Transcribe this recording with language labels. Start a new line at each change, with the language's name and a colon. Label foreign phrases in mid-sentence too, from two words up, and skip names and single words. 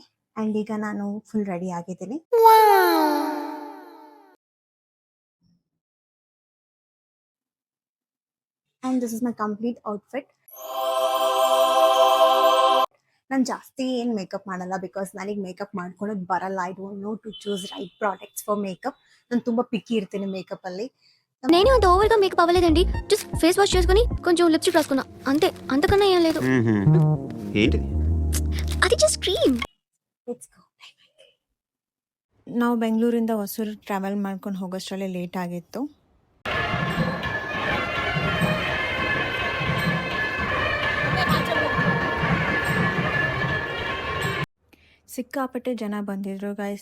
Kannada: ಆ್ಯಂಡ್ ಈಗ ನಾನು
English: full ready
Kannada: ಆಗಿದ್ದೀನಿ. ಆ್ಯಂಡ್
English: this is my complete outfit.
Kannada: ನಾನು ಜಾಸ್ತಿ ಏನು ಮೇಕಪ್ ಮಾಡಲ್ಲ ಬಿಕಾಸ್ ನನಗೆ ಮೇಕಪ್ ಮಾಡ್ಕೊಳೋದು ಬರಲ್ಲ.
English: I don't know to choose right products for makeup.
Kannada: ನಾನು ತುಂಬ ಪಿಕ್ಕಿ ఇర్ತೀನಿ మేకప్పಲ್ಲಿ.
Telugu: నేను అంత ఓవర్గా మేకప్ అవ్వలేదండి.
English: just face wash
Telugu: చేసుకుని కొంచెం లిప్స్టిక్ రాసుకున్నా అంతే, అంతకన్నా ఏం లేదు. ఏంటిది? అది
English: just cream. Let's go.
Kannada: ನಾವು ಬೆಂಗಳೂರಿಂದ ಹೊಸೂರು ಟ್ರಾವೆಲ್ ಮಾಡ್ಕೊಂಡು ಹೋಗೋಷ್ಟರಲ್ಲೇ ಲೇಟ್ ಆಗಿತ್ತು. ಸಿಕ್ಕಾಪಟ್ಟೆ ಜನ ಬಂದಿದ್ರು ಗೈಸ್.